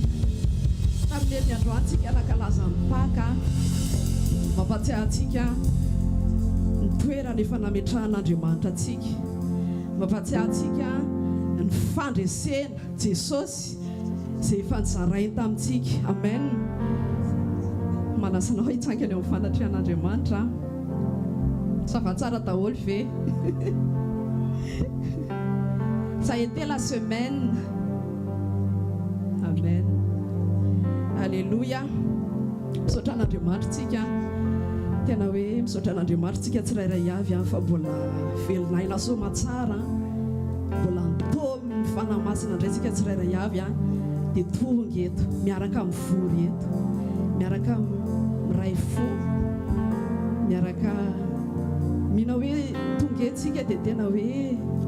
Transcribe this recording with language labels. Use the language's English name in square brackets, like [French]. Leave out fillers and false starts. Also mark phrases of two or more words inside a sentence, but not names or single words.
[Malagasy] Tamin'ny ny androany tsika nakalaza mipaka mampatsiahy antsika ny toerana efa nametrahan'Andriamanitra antsika. Mampatsiahy antsika ny fandresena Jesosy izay efa nizarainy tamintsika. Amen. Manasanao hitsangana eo amin'ny fanatrehan'Andriamanitra. [French] Ça va [Malagasy] tsara daholo ve? [French] Ça a été la semaine. Amen. Alléluia. [Malagasy] Misaotra an'Andriamanitra tsika. Tena hoe misaotra an'Andriamanitra tsika tsirairay avy fa mbola velonaina soma tsara. Mbola nitomy ny fanahy masina indray tsika tsirairay avy dia tonga eto miaraka mivory eto miaraka miray fo miaraka mina hoe tonga etsika dia tena hoe